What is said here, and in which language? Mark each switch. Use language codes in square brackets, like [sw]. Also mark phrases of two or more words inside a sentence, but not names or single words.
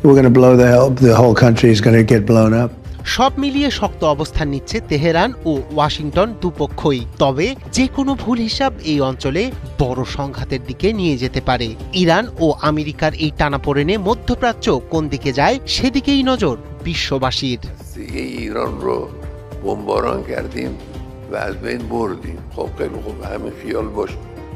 [bn] সব মিলিয়ে শক্ত অবস্থান নিচ্ছে তেহরান ও ওয়াশিংটন দুপক্ষই। তবে যে কোনো ভুল হিসাব এই অঞ্চলে বড় সংঘাতের দিকে নিয়ে যেতে পারে। ইরান ও আমেরিকার এই টানাপোড়েনে মধ্যপ্রাচ্য কোন দিকে যায় সেদিকেই নজর বিশ্ববাসীর। [fa] ایران رو بمباران کردیم و از بین بردیم. خب خیلی خوب، همین خیال باشه.